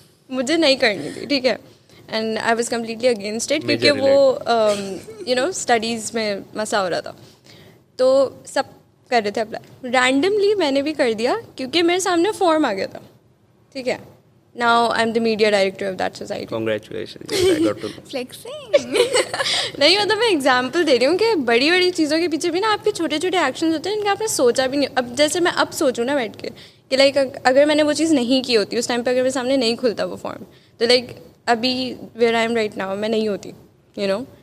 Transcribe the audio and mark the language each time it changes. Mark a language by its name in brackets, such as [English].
[Urdu] مجھے نہیں کرنی تھی, ٹھیک ہے, [English] and I was completely against it, [Urdu] کیونکہ وہ اسٹڈیز میں مسئلہ ہو رہا تھا. تو سب کر رہے تھے اپلائی, رینڈملی میں نے بھی کر دیا کیونکہ میرے سامنے فارم آ گیا تھا, ٹھیک ہے. [English] Now I'm the media director of that society. Congratulations. I got to know. Flexing. [Urdu] نہیں مطلب میں ایگزامپل دے رہی ہوں کہ بڑی بڑی چیزوں کے پیچھے بھی نا آپ کے چھوٹے چھوٹے ایکشنز ہوتے ہیں جن کا آپ نے سوچا بھی نہیں. اب جیسے میں اب سوچوں نا بیٹھ کے کہ لائک اگر میں نے وہ چیز نہیں کی ہوتی اس ٹائم پہ, اگر میرے سامنے نہیں کھلتا وہ فارم, تو لائک ابھی [English] where I am right now [Urdu] میں نہیں ہوتی, [English] You know.